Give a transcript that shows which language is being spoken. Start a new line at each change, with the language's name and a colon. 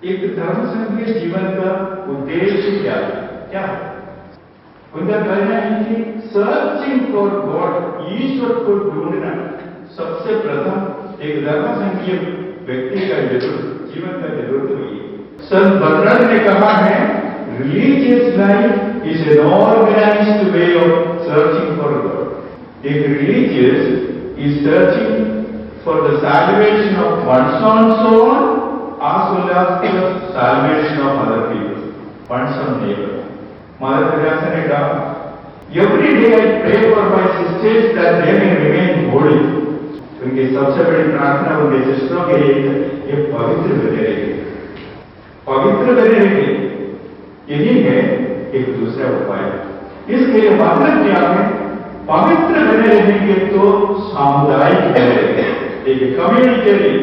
Hindi: एक धर्म संघीय जीवन का उद्देश्य क्या है? उनका कहना है कि
English: searching for God,
Hindi: ईश्वर को ढूंढना सबसे प्रथम एक धर्म संघीय व्यक्ति का जीवन का जरूरत हुई है।
English: संत बर्नार्ड
Hindi: ने कहा है,
English: religious life is an organized way of searching for God. A religious is searching for the salvation of one's own soul as well as the salvation of other people, one's own neighbor. Mother Teresa
Hindi: ने कहा,
English: every day I pray for my sisters that they may remain holy.
Hindi: उनकी सबसे बड़ी प्रार्थना उनके सिस्टरों के लिए ये पवित्र बने रहे, पवित्र बने रहे। यही है एक दूसरा उपाय। इसके लिए मतलब क्या है? पवित्र बने रहेंगे तो सामुदायिक बने रहेंगे, एक कम्युनिटी।